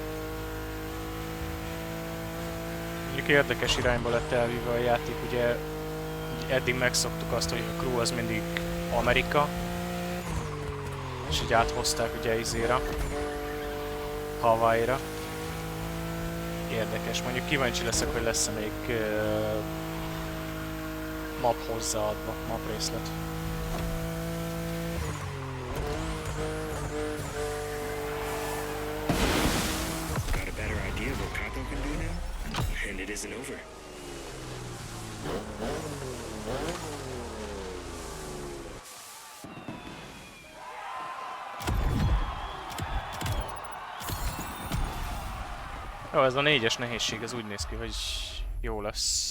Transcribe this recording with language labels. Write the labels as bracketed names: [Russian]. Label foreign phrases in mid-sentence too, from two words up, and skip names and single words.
[Hungarian] Érdekes irányba lett elvívva a játék, ugye eddig megszoktuk azt, hogy a crew az mindig Amerika, és így áthozták ugye izére, Hawaii-ra. Érdekes, mondjuk kíváncsi leszek, hogy lesz-e még map hozzáadva, map részlet. [English] Got a better idea of what Capo can do now? And it isn't over. [Hungarian] Jó, ez a 4-es nehézség, ez úgy néz ki, hogy jó lesz.